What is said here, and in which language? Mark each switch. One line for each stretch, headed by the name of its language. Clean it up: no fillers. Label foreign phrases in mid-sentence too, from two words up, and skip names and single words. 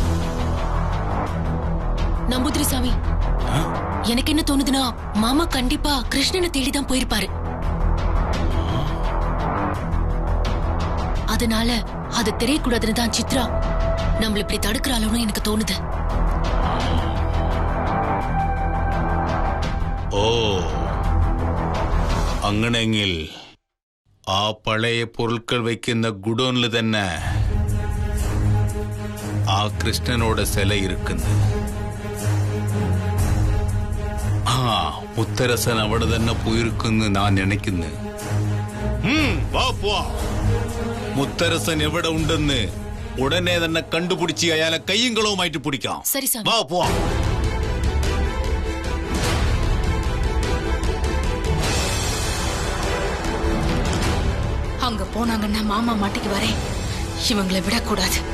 Tamil: நம்பூதிரி சாமி, எனக்கு என்ன தோணுதுன்னா மாமா கண்டிப்பா கிருஷ்ணனை தேடிதான் போயிருப்பாரு. அதனால அது தெரியக்கூடாதுன்னு தான் சித்ரா நம்மள இப்படி தடுக்கிறாளோன்னு எனக்கு தோணுது.
Malayalam: ഓ അങ്ങനെയെങ്കിൽ ആ പഴയ പൊരുൾക്കൾ വയ്ക്കുന്ന ഗുഡോണിൽ തന്നെ ആ കൃഷ്ണനോട് சிலை ഇരിക്കുന്നു. ആ മുത്തരസൻ അവിടെ തന്നെ പോയിരിക്കുന്നു ഞാൻ നിனைക്കുന്നു. വാ പോ. മുത്തരസൻ എവിടെ ഉണ്ടെന്ന് ഉടനെ തന്നെ കണ്ടുപിടിച്ച് അയാളെ കയ്യും കളവുമായിട്ട് പിടിക്കാം.
Tamil: சரி சாமி.
Malayalam: വാ പോ.
Tamil: அங்க போனாங்கன்னா மாமா மாட்டிக்கு வரேன். இவங்களை விடக்கூடாது.